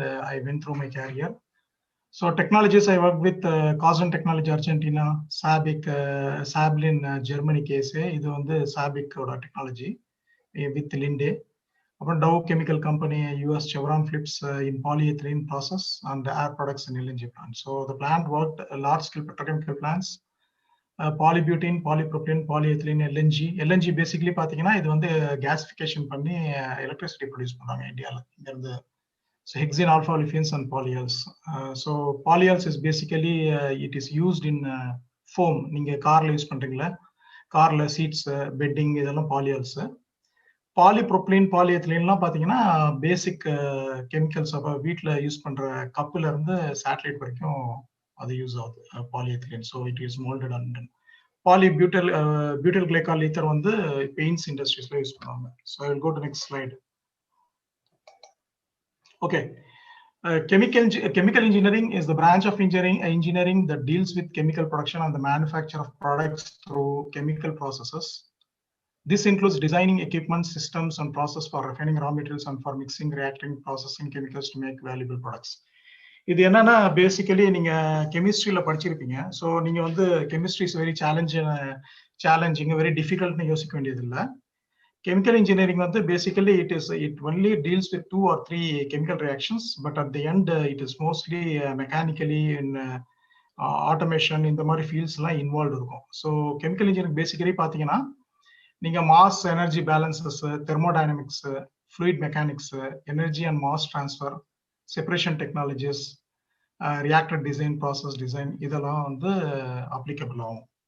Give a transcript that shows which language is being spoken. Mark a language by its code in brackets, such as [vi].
[en] I went through my career. So technologies I worked with Cosm Technology Argentina, SABIC, Sablin Germany case. This is SABIC technology with Linde. Dow Chemical Company, US Chevron Phillips in polyethylene process and air products in LNG plant. So the plant worked large scale petrochemical plants. Polybutene, polypropylene, polyethylene, LNG. [ta] LNG basically பாத்தீங்கன்னா இது வந்து gasification பண்ணி [en] electricity produce [ta] பண்றாங்க இந்தியால. இங்க இருந்து [en] so hexene alpha olefins and polyols. So polyols is basically it is used in foam. [ta] நீங்க கார்ல யூஸ் பண்றீங்களா? கார்ல சீட்ஸ், பெட்டிங் இதெல்லாம் polyols. Polypropylene, polyethylene எல்லாம் பாத்தீங்கன்னா பேசிக் கெமிக்கல்ஸ் அப்ப வீட்ல யூஸ் பண்ற கப்ல இருந்து சேட்டலைட் வரைக்கும் அது யூஸ் ஆகுது polyethylene. [en] So it is molded on polybutyl butyl glycol ether வந்து paints industries use பண்ணுவாங்க. So I will go to next slide. Okay. Chemical engineering is the branch of engineering that deals with chemical production and the manufacture of products through chemical processes. This includes designing equipment, systems, and process for refining raw materials and for mixing, reacting, processing chemicals to make valuable products. [ta] இது என்னன்னா basically நீங்க கெமிஸ்ட்ரியில படிச்சிருப்பீங்க. So நீங்க வந்து [en] chemistry is very challenging, very டிஃபிகல்ட்னு [ta] யோசிக்க வேண்டியது இல்லை. [en] Chemical engineering வந்து basically it only deals with 2 or 3 chemical reactions, but at the end it is mostly mechanically in automation [ta] இந்த மாதிரி [en] fields எல்லாம் involved இருக்கும். So chemical engineering basically [ta] பாத்தீங்கன்னா நீங்க [en] mass energy balances, thermodynamics, fluid mechanics, energy and mass transfer, separation technologies, reactor design, process design [ta] இதெல்லாம் வந்து [en] applicable ஆகும்.